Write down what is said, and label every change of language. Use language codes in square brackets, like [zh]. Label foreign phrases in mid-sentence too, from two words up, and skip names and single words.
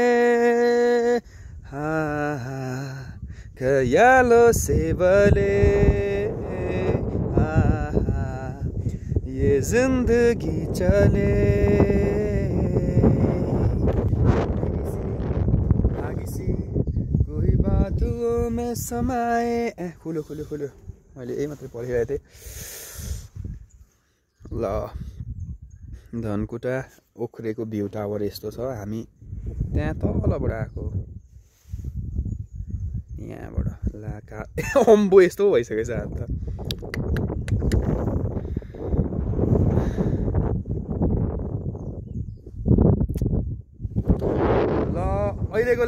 [hi] हाँ ख्यालों से भले ये जिंदगी चले कोई बातों में समाए [ne] खुल्यो मैले यही मात्रै पढिरहेको थिएँ ल धनकुटा ओख्रेको भ्यू टावर यस्तो छ हामी त्यहाँ तलबाट आएको यहाँबाट लाका अम्बो यस्तो भइसकेछ अन्त ल अहिलेको